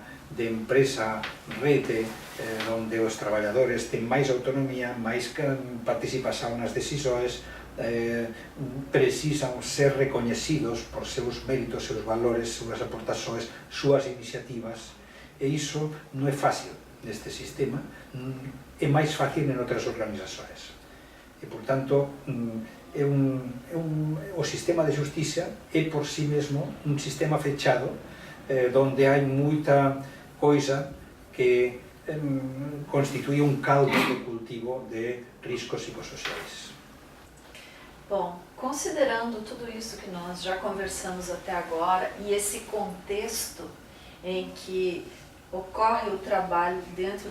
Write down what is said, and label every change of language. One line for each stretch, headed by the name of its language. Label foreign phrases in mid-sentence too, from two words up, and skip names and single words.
Galician: de empresa rede, onde os traballadores ten máis autonomía, máis participación nas decisões, precisan ser recoñecidos por seus méritos, seus valores, súas aportações, súas iniciativas, e iso non é fácil neste sistema, é máis fácil en outras organizações. E, por tanto, o sistema de justicia é por si mesmo un sistema fechado, onde hai moita coisa que constitui un caldo de cultivo de riscos psicossociais.
Portuguese: Bom, considerando tudo isso que nós já conversamos até agora e esse contexto em que ocorre o trabalho dentro